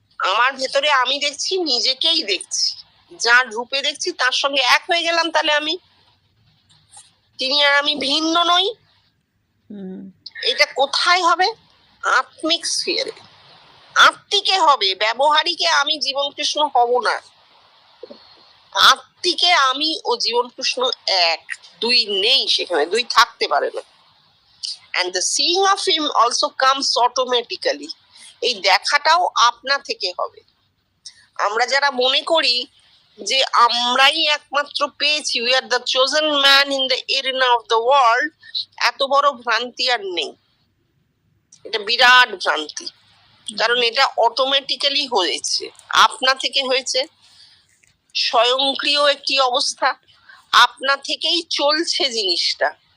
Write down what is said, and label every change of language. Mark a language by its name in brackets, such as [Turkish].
[Bangla] আমার ভেতরে আমি দেখছি, নিজেকেই দেখছি, যার রূপে দেখছি তার সঙ্গে এক হয়ে গেলাম, তাহলে আমি, তিনি আর আমি ভিন্ন নই। এটা কোথায় হবে? আত্মিক স্ফিয়ারে, আত্মিকে হবে। ব্যবহারিকে আমি জীবন কৃষ্ণ হব না, আত্মিকে আমি ও জীবন কৃষ্ণ এক, দুই নেই সেখানে, দুই থাকতে পারে না। [English] and the seeing of him also comes automatically, [Bangla] এই দেখাটাও আপনা থেকে হবে। আমরা যারা মনে করি যে আমরাই একমাত্র পেয়েছি, [English] we are the chosen man in the arena of the world, [Bangla] এত বড় ভ্রান্তি আর নেই, এটা বিরাট ভ্রান্তি। কারণ এটা অটোমেটিক্যালি হয়েছে, আপনা থেকে হয়েছে, স্বয়ংক্রিয় একটি অবস্থা, আপনা থেকেই চলছে জিনিসটা।